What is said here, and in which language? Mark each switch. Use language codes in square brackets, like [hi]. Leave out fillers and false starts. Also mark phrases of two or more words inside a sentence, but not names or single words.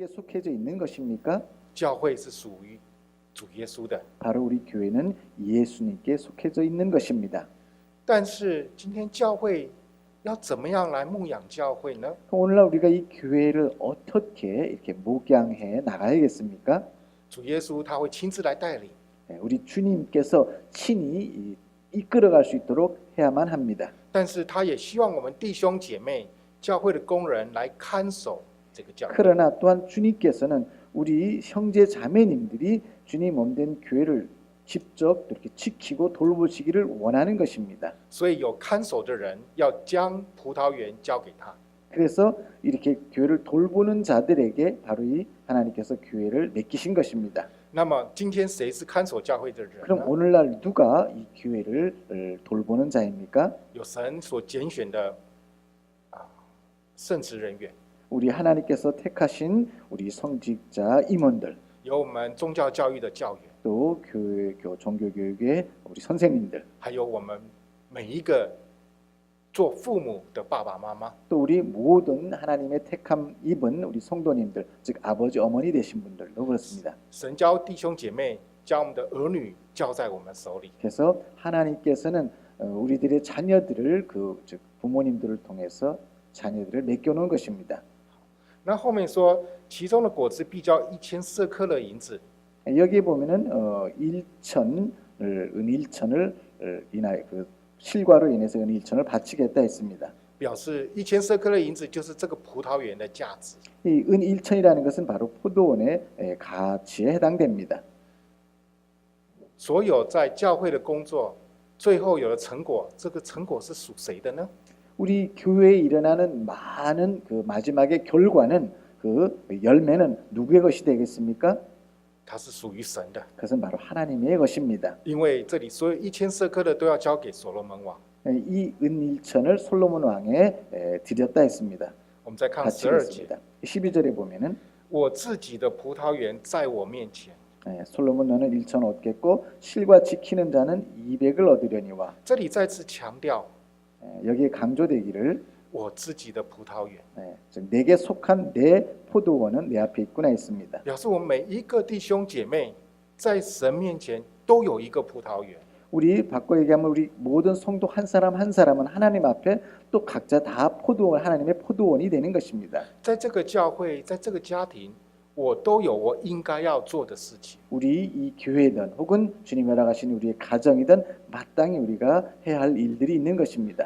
[ko] 속해져 있는 것입니까? [zh] 教会是属于主耶稣的。 [ko] 바로 우리 교회는 예수님께 속해져 있는 것입니다. [zh] 但是今天教会要怎么样来牧养教会呢？ [ko] 오늘날 우리가 이 교회를 어떻게 이렇게 목양해 나가야겠습니까? [zh] 主耶稣他会亲自来带领， [ko] 우리 주님께서 친히 이끌어갈 수 있도록 해야만 합니다. [zh] 但是他也希望我们弟兄姐妹、教会的工人来看守这个教会。 [ko] 그러나 또한 주님께서는 우리 형제 자매님들이 주님 몸된 교회를 직접 이렇게 지키고 돌보시기를 원하는 것입니다. [zh] 所以有看守的人要将葡萄园交给他。 [ko] 그래서 이렇게 교회를 돌보는 자들에게 바로 이 하나님께서 교회를 맡기신 것입니다. [zh] 那么今天谁是看守教会的人 [ko] 그럼 [zh] 呢？ [ko] 오늘날 누가 이 교회를 돌보는 자입니까? [zh] 有神所拣选的圣职人员， [ko] 우리 하나님께서 택하신 우리 성직자 임원들, [zh] 有我们宗教教育的教员， [ko] 또 종교교육의 우리 선생님들, [zh] 还有我们每一个做父母的爸爸妈妈。 [ko] 또 우리 모든 하나님의 택함 입은 우리 성도님들, 즉 아버지 어머니 되신 분들도 그렇습니다. [zh] 神教弟兄姐妹，将我们的儿女交在我们手里。 [ko] 그래서 하나님께서는 우리들의 자녀들을 즉 부모님들을 통해서 자녀들을 맡겨놓은 것입니다. [zh] 那后面说，其中的果子必交1000舍客勒银子。 [ko] 여기에 보면은 1천을 은 1천을 인하여 그 실과로 인해서 은 1천을 바치겠다 했습니다. [zh] 表示1000舍客勒银子就是这个葡萄园的价值。 [ko] 이 은 1천이라는 것은 바로 포도원의 가치에 해당됩니다. [zh] 所有在教会的工作，最后有了成果，这个成果是属谁的呢？ [ko] 우리 교회에 일어나는 많은 그 마지막의 결과는 그 열매는 누구의 것이 되겠습니까? [zh] 它是属于神的， [ko] 그것은 바로 하나님의 것입니다. [zh] 因为这里所有1000舍客勒都要交给所罗门王。 [ko] 이 은 1천을 솔로몬 왕에 드렸다 했습니다. [zh] 我们再看12节， [ko] 바치겠습니다. 12절에 보면은 [zh] 我自己的葡萄园在我面前。 [ko] 솔로몬 너는 1천 얻겠고 실과 지키는 자는 200을 얻으려니와. [zh] 这里再次强调 [ko] 여기에 강조되기를 [zh] 我自己的葡萄园， [ko] 즉 내게 속한 내 포도원은 내 앞에 있구나 했습니다. [zh] 表示我们每一个弟兄姐妹在神面前都有一个葡萄园。 [ko] 우리 바꿔 얘기하면 우리 모든 성도 한 사람 한 사람은 하나님 앞에 또 각자 다 포도원 하나님의 포도원이 되는 것입니다. [zh] 在这个教会，在这个家庭，我都有我应该要做的事情。 [ko] 우리 이 교회든 혹은 주님이 허락하신 우리의 가정이든 마땅히 우리가 해야 할 일들이 있는 것입니다.